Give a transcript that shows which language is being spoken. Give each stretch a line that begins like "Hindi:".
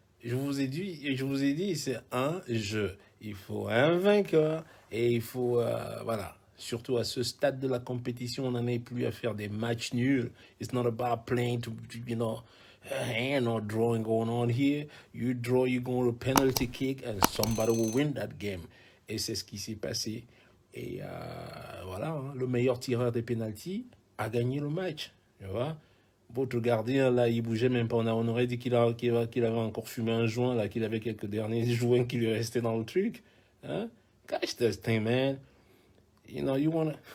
French: Je vous ai dit, c'est un jeu. Il faut un vainqueur et il faut, voilà. Surtout à ce stade de la compétition, on n'en est plus à faire des matchs nuls.
English: It's not about playing to, you know, ain't no drawing going on here. You draw, you go to penalty kick, and somebody will win that game.
French: Et c'est ce qui s'est passé. Et voilà, hein, le meilleur tireur des penalties a gagné le match. Tu vois? Votre gardien, là, il bougeait même pas. On aurait dit qu'il avait encore fumé un joint, là, qu'il avait quelques derniers joints qui lui restaient dans le truc.
English: Hein? Catch this thing, man. You know, you wanna...